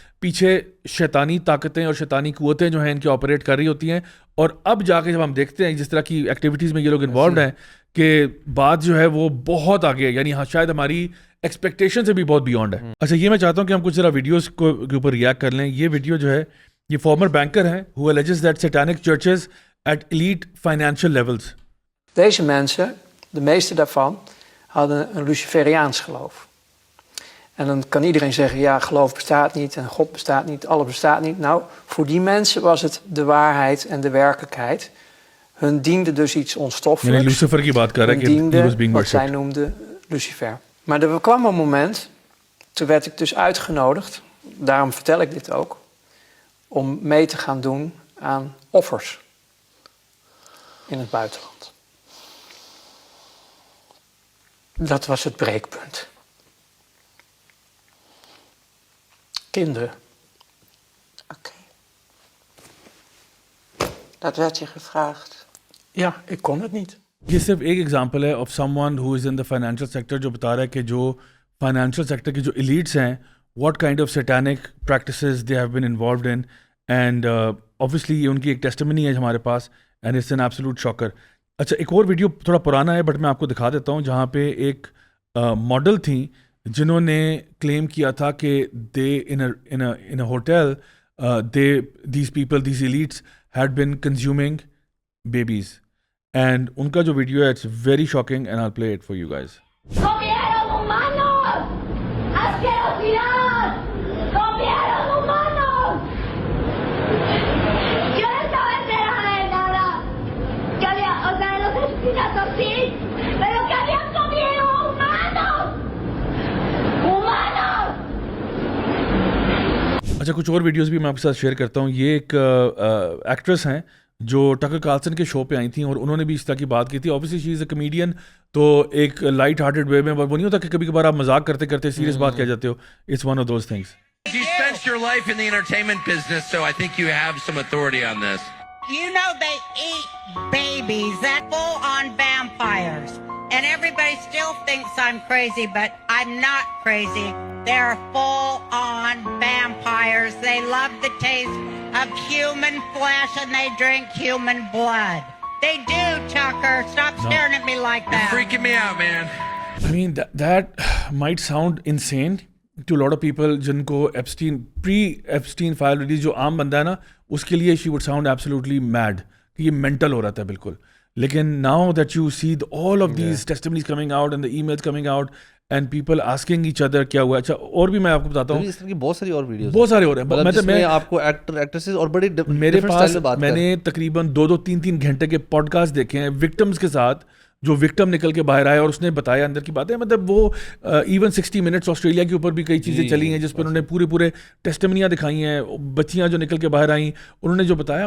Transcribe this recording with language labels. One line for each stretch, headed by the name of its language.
Urdu: پیچھے شیطانی طاقتیں اور شیطانی قوتیں جو ہیں ان کی آپریٹ کر رہی ہوتی ہیں. اور اب جا کے جب ہم دیکھتے ہیں جس طرح کی ایکٹیویٹیز میں یہ لوگ انوالوڈ ہیں کہ بات جو ہے وہ بہت آگے ہے, یعنی ہاں شاید ہماری ایکسپیکٹیشن سے بھی بہت بیونڈ ہے. اچھا یہ میں چاہتا ہوں کہ ہم کچھ ذرا ویڈیوز کے اوپر ریئیکٹ کر لیں. یہ ویڈیو جو ہے یہ
English: Former banker ہیں who alleges that satanic churches at elite financial levels.
Dutch: Deze mensen, de meeste daarvan, hadden een Luciferiaans geloof. En dan kan iedereen zeggen, ja, geloof bestaat niet en God bestaat niet, alles bestaat niet. Nou, voor die mensen was het de waarheid en de werkelijkheid. Hun diende dus iets onstoffelijks.
Urdu: Lucifer की बात कर रहा है कि
English: he was being
Dutch: wat zij noemden Lucifer. Maar er kwam een moment, toen werd ik dus uitgenodigd, daarom vertel ik dit ook, om mee te gaan doen aan offers in het buitenland. Dat was het breekpunt. Kinderen. Oké. Dat werd je gevraagd. Ja, ik kon het niet.
Urdu: یہ صرف ایک example ہے
English: of someone who is in the
Urdu: financial sector, جو بتا رہا ہے کہ جو فائنینشیل سیکٹر کے جو ایلیٹس ہیں
English: what kind of satanic practices they have been involved in, and obviously
Urdu: یہ ان کی ایک ٹیسٹمنی ہے ہمارے پاس,
English: and it's an absolute shocker.
Urdu: اچھا ایک اور ویڈیو تھوڑا پرانا ہے بٹ میں آپ کو دکھا دیتا ہوں, جہاں پہ ایک ماڈل تھیں جنہوں نے کلیم کیا تھا کہ دے
English: in a hotel these people, these elites had been consuming babies, and
Urdu: ان کا جو ویڈیو ہے
English: it's very shocking and I'll play it for you guys.
Spanish: ¡Comieron humanos! ¡Asquerosidad! ¡Comieron humanos! Yo no estaba enterada de nada. O sea, de los asesinatos sí, pero que habían comido humanos. ¡Humanos!
Urdu: اچھا کچھ اور videos بھی میں آپ کے ساتھ share کرتا ہوں. یہ ایک ایکٹریس ہیں جو ٹکر کارلسن کے شو پہ آئی تھیں اور انہوں نے بھی اس طرح کی بات کی تھی.
English: obviously she is a comedian,
Urdu: تو ایک لائٹ ہارٹیڈ وے میں, وہ نہیں ہوتا کہ کبھی کبھار آپ مذاق کرتے کرتے سیریس بات کہہ جاتے ہو.
English: It's one of those things. You spent your life in the entertainment business, so I think you have some authority on this. You know they eat babies, that full-on vampires. And everybody still thinks I'm crazy, but I'm not crazy. They're full-on vampires. They love the taste of human flesh and they drink human blood. They do, Tucker. Stop staring at me like You're that. freaking me out, man. I mean that might sound insane to a lot of people
Urdu: جن کو Epstein file release جو عام بندہ ہے نا, اس کے لیے
English: she would sound absolutely mad
Urdu: کہ یہ mental ہو رہا تھا بالکل.
English: لیکن now that you see all of these testimonies coming out and the emails coming out and people asking each other
Urdu: کیا ہوا. اچھا اور بھی میں آپ کو بتاتا ہوں, اس طرح کی بہت ساری اور ویڈیوز بہت سارے ہو رہے ہیں. جس میں آپ کو ایکٹر ایکٹریسز اور بڑے میرے پاس میں نے تقریباً 2-3 گھنٹے کے پوڈ کاسٹ دیکھے ہیں وکٹمس کے ساتھ, جو وکٹم نکل کے باہر آیا اور اس نے بتایا اندر کی باتیں. مطلب وہ ایون 60 منٹس آسٹریلیا کے اوپر بھی کئی چیزیں چلی ہیں جس پہ انہوں نے پورے ٹیسٹمنیاں دکھائی ہیں, بچیاں جو نکل کے باہر آئیں انہوں نے جو بتایا.